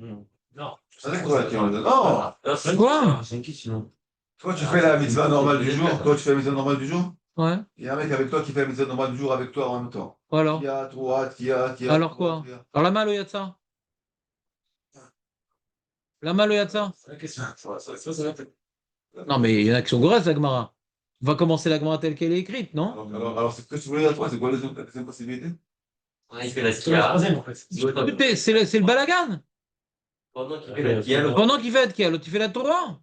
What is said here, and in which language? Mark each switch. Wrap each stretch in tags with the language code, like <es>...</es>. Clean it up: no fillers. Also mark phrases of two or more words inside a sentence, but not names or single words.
<fr>Non. C'est toi qui en donne. Non! C'est Quoi? C'est qui sinon? Toi, tu fais la mitzvah normale du jour. Toi, tu fais la mitzvah normale du jour. Ouais. Il y a un mec avec toi qui fait la mitzvah normale du jour avec toi en même temps. Alors. Qui a, toi, qui a. Alors quoi? Alors la main, le Yatsa.</fr> <he>למה לא יצא.</he> <fr>C'est la question. Ça va peut-être. Non, mais il y en a qui sont grosses, la Gemara. On va commencer la Gemara telle qu'elle est écrite, non? Alors c'est que tu voulais la trois, c'est quoi les autres les possibilités? Il fait la C'est la skia. troisième, en fait. Écoutez, c'est le balagan. Pendant qu'il fait la skia, l'autre. Pendant qu'il fait la Tkia, l'autre il fait la Torah.</fr>